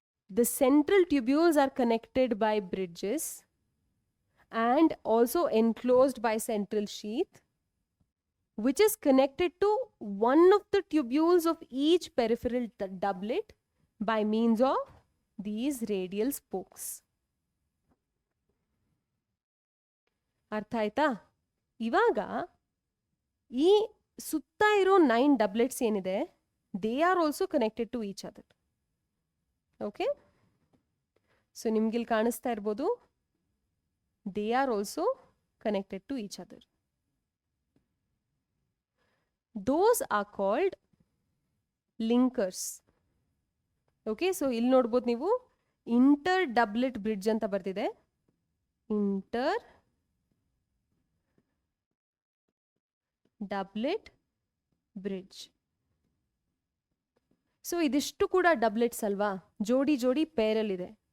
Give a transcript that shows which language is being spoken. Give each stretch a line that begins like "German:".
English: The central tubules are connected by bridges and also enclosed by central sheath, which is connected to one of the tubules of each peripheral doublet by means of these radial spokes.
Kannada: ಅರ್ಥ ಆಯ್ತಾ? ಇವಾಗ ಈ ಸುತ್ತ ಇರೋ 9 doublets ಏನಿದೆ,
English: They are also connected to each other. Okay, so
Kannada: ನಿಮ್ಗಿಲ್ಲಿ ಕಾಣಿಸ್ತಾ ಇರ್ಬೋದು,
English: They are also connected to each other. Those are called linkers.
Kannada: Okay, so ಇಲ್ಲಿ ನೋಡ್ಬೋದು ನೀವು ಇಂಟರ್ ಡಬ್ಲೆಟ್ ಬ್ರಿಡ್ಜ್ ಅಂತ ಬರ್ತಿದೆ.
English: Inter doublet bridge.
Kannada: ಸೊ ಇದಿಷ್ಟು ಕೂಡ ಡಬ್ಲೆಟ್ಸ್ ಅಲ್ವಾ, ಜೋಡಿ ಜೋಡಿ ಪೇರಲ್ಲಿದೆ.